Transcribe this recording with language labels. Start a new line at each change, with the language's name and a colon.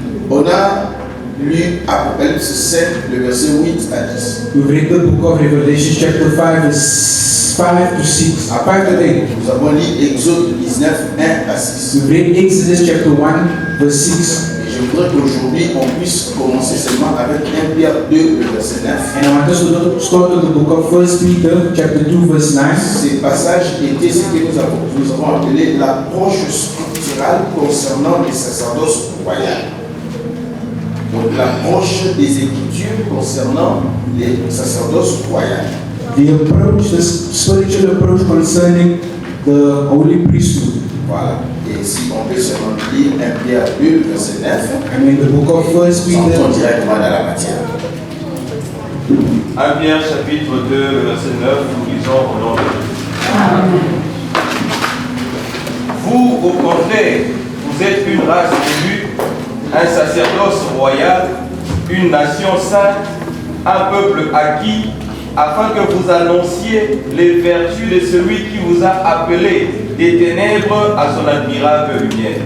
French: On a lu Apocalypse 7, le verset 8 à 10.
English: We've read the book of Revelation chapter 5 verse 5 to 6. 5 to 8.
French: Nous avons lu Exode 19, 1 à 6.
English: We've read Exodus chapter 1 verse 6.
French: Et je voudrais qu'aujourd'hui on puisse commencer seulement avec 1 Pierre 2, le verset 9.
English: And I want us to start with the book of 1 Peter chapter 2 verse 9.
French: Ces passages étaient ce que nous avons appelé l'approche scripturale concernant les sacerdoces royales. Donc l'approche des Écritures concernant les sacerdoces royales.
English: The approach, the spiritual approach concerning the holy priesthood.
French: Voilà. Et si on peut seulement lire 1 Pierre 2, verset 9,
English: I mean the book of 1
French: on
English: Peter.
French: tombe directement dans la matière. 1 Pierre chapitre 2, verset 9, nous lisons au nom de Dieu. Amen. Vous, au contraire, vous êtes une race élue, un sacerdoce royal, une nation sainte, un peuple acquis, afin que vous annonciez les vertus de celui qui vous a appelé des ténèbres à son admirable lumière.